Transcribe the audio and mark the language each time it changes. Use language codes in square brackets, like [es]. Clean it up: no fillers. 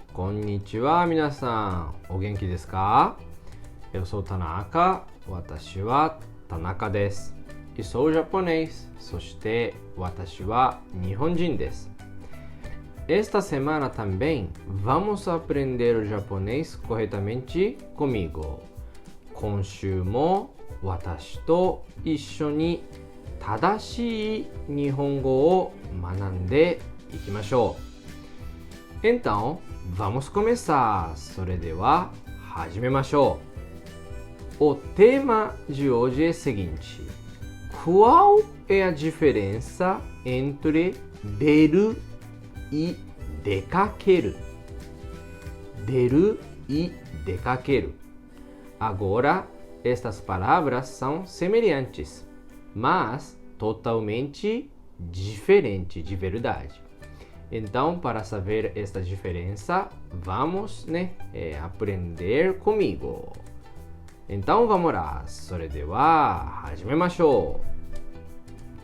[ja] Konnichiwa, 皆さん。お元気ですか? [pt] Eu sou Tanaka. [ja] 私は田中です。 [pt] E sou japonês. [ja] そして私は日本人です。 [pt] Esta semana também vamos aprender o japonês corretamente comigo. [ja] 今週も私と一緒に正しい日本語を学んでいきましょう。 [pt] Então, vamos começar. [ja] それでは始めましょう。 [pt] O tema de hoje é o seguinte: Qual é a diferença entre deru e dekakeru? Deru e dekakeru. Agora, estas palavras são semelhantes, mas totalmente diferentes de verdade. Então, para saber esta diferença, vamos, aprender comigo. Então, vamos lá. [ja] それでは始めましょう。